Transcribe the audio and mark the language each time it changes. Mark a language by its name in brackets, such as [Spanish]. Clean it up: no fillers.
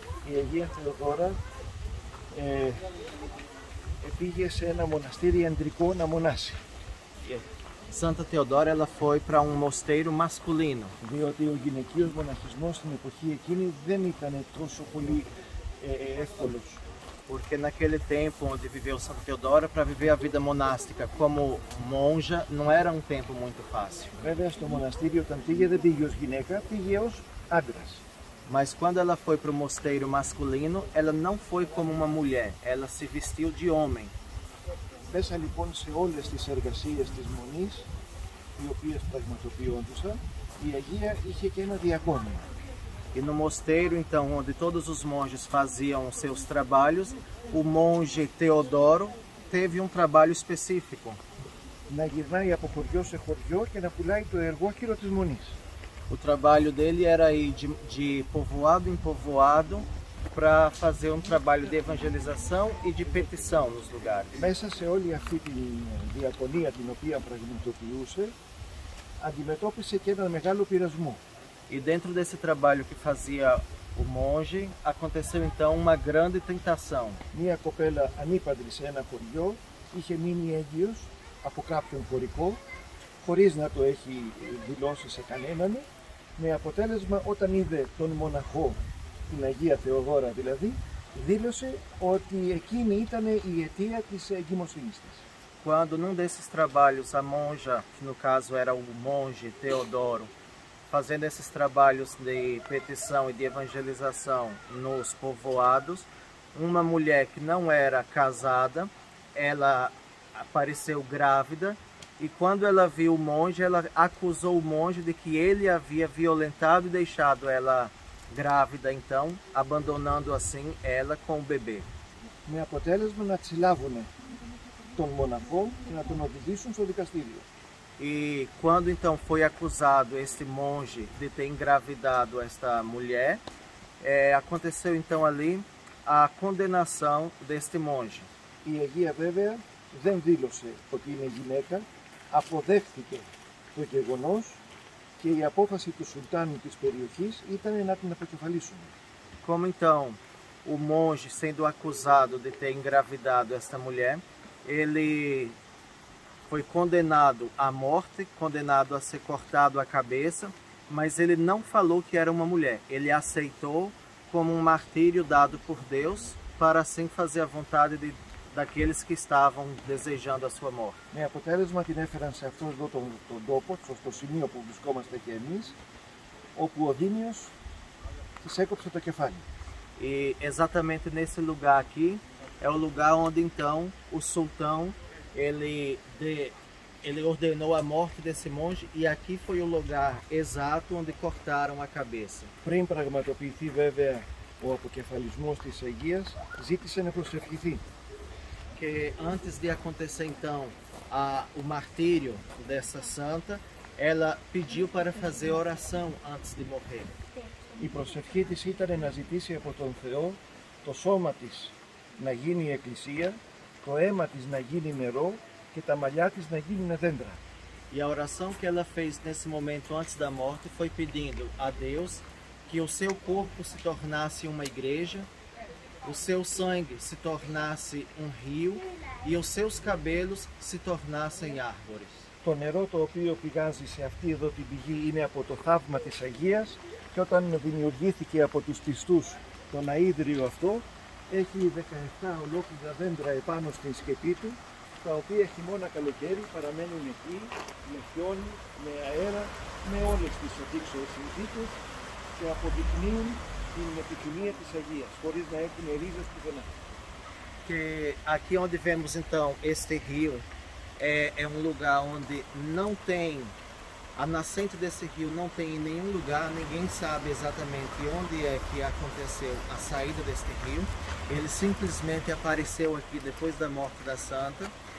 [Greek] Η Αγία Θεοδώρα πήγε σε ένα μοναστήρι αντρικό να μονάσει. [Portuguese] Santa Teodora ela foi para um mosteiro masculino. [Greek] Διότι ο γυναικείος μοναχισμός στην εποχή εκείνη δεν ήταν τόσο πολύ εύκολος. [Portuguese] Porque naquele tempo onde viveu Santa Teodora, para viver a vida monástica como monja, não era um tempo muito fácil. [Greek] Βέβαια στο μοναστήρι όταν πήγε δεν πήγε ως γυναίκα, πήγε ως άντρας. [Portuguese] Mas quando ela foi para o mosteiro masculino, ela não foi como uma mulher, ela se vestiu de homem. [Greek] Μέσα λοιπόν σε όλες τις εργασίες της Μονής, οι οποίες πραγματοποιόντουσαν, η Αγία είχε και ένα διακόνιο. [Portuguese] E no mosteiro, então, onde todos os monges faziam seus trabalhos, o monge Teodoro teve um trabalho específico. [Greek] Να γυρνάει από χωριό σε χωριό και να πουλάει το εργόχειρο της Μονής. [Portuguese] O trabalho dele era ir de povoado em povoado para fazer um trabalho de evangelização e de petição nos lugares. [Greek] Μέσα σε όλη αυτή τη διακονία την οποία πραγματοποιούσε, αντιμετώπισε και έναν μεγάλο πειρασμό. [Portuguese] E dentro desse trabalho que fazia o monge, aconteceu então uma grande tentação. [Greek] Μία κοπέλα ανήπαντρη σε ένα χωριό είχε μείνει έγκυος από κάποιον χωρικό, χωρίς να το έχει δηλώσει σε κανέναν, με αποτέλεσμα όταν είδε τον μοναχό, την Αγία Θεοδόρα δηλαδή, δήλωσε ότι εκείνη ήταν η αιτία της εγκυμοσύνης της. [Portuguese] Quando num desses trabalhos a monja, que no caso era o monge Teodoro, fazendo esses trabalhos de petição e de evangelização nos povoados, uma mulher que não era casada, ela apareceu grávida e quando ela viu o monge, ela acusou o monge de que ele havia violentado e deixado ela grávida, então, abandonando assim ela com o bebê. [Greek] Με αποτέλεσμα να συλλάβουν τον μοναχό και να τον οδηγήσουν στο δικαστήριο. [Portuguese] E quando então foi acusado esse monge de ter engravidado esta mulher, aconteceu então ali a condenação deste monge. [Greek] Η Αγία βέβαια δεν δήλωσε ότι είναι γυναίκα, αποδέχθηκε το γεγονός και η απόφαση του Σουλτάνου της περιοχής ήταν να την αποκεφαλίσουν. [Portuguese] Como então o monge, sendo acusado de ter engravidado esta mulher, ele foi condenado à morte, condenado a ser cortado a cabeça, mas ele não falou que era uma mulher. Ele aceitou como um martírio dado por Deus para assim fazer a vontade daqueles que estavam desejando a sua morte. [Greek] Με αποτέλεσμα την έφεραν σε αυτόν εδώ τον τόπο, στο σημείο που βρισκόμαστε και εμείς, όπου ο Δήμιος της έκοψε το κεφάλι. [Portuguese] E exatamente nesse lugar aqui é o lugar onde então o sultão ele ordenou a morte desse monge e aqui foi o lugar exato onde cortaram a cabeça. [Greek] Πριν πραγματοποιηθεί βέβαια ο αποκεφαλισμός της Αγίας, ζήτησε να προσευχηθεί. [Portuguese] Que antes de acontecer então o martírio dessa santa, ela pediu para fazer oração antes de morrer. [Greek] Η προσευχή της ήταν να ζητήσει από τον Θεό το σώμα της να γίνει εκκλησία, το αίμα της να γίνει νερό και τα μαλλιά της να γίνουν δέντρα. [Portuguese] E a oração que ela fez nesse momento antes da morte foi pedindo a Deus que o seu corpo se tornasse uma igreja, o seu sangue se tornasse um rio e os seus cabelos se tornassem árvores. [Greek] Το νερό το οποίο πηγάζει σε αυτή εδώ την πηγή είναι από το θαύμα της Αγίας και όταν δημιουργήθηκε από τους πιστούς το ναΐδριο αυτό έχει 17 ολόκληρα δέντρα επάνω στην σκεπή του, τα οποία χειμώνα καλοκαίρι παραμένουν εκεί με χιόνι, με αέρα, με όλες τις αντίξωες συνθήκες και αποδεικνύουν την επιθυμία της Αγίας, χωρίς να έχουν ρίζες πουθενά. [Portuguese] Que aqui onde vemos então este rio é um lugar onde não tem, a nascente desse rio não tem em nenhum lugar, ninguém sabe exatamente onde é que aconteceu a saída deste rio. Ele simplesmente apareceu aqui depois da morte da santa.